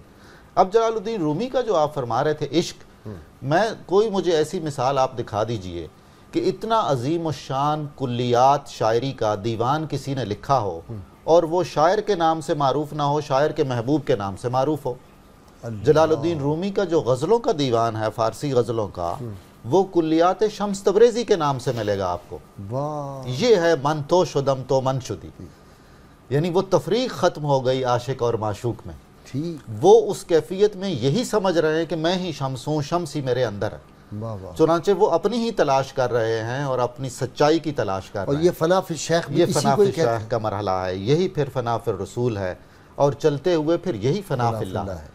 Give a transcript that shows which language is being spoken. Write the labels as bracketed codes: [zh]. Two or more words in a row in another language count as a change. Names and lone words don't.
[ur] اب جلال الدین رومی کا جو آپ فرما رہے تھے عشق، مجھے ایسی مثال آپ دکھا دیجئے کہ اتنا عظیم الشان کلیات شاعری کا دیوان کسی نے لکھا ہو اور وہ شاعر کے نام سے معروف نہ ہو، شاعر کے محبوب کے نام سے معروف ہو. جلال الدین رومی کا جو غزلوں کا دیوان ہے، فارسی غزلوں کا، وہ کلیات شمس تبریزی کے نام سے ملے گا آپ کو. یہ ہے [fa] من تو شدم تو من شدی، [ur] یعنی وہ تفریق ختم ہو گئی عاشق اور معشوق میں. وہ اس کیفیت میں یہی سمجھ رہے ہیں کہ میں ہی شمس ہوں، شمس ہی میرے اندر ہے. چنانچہ وہ اپنی ہی تلاش کر رہے ہیں اور اپنی سچائی کی تلاش کر رہے ہیں. اور یہ فنا فی الشیخ بھی یہ فنا فی الشیخ کا مرحلہ ہے، یہی پھر فنا فی الرسول ہے، اور چلتے ہوئے پھر یہی فنا فی اللہ ہے.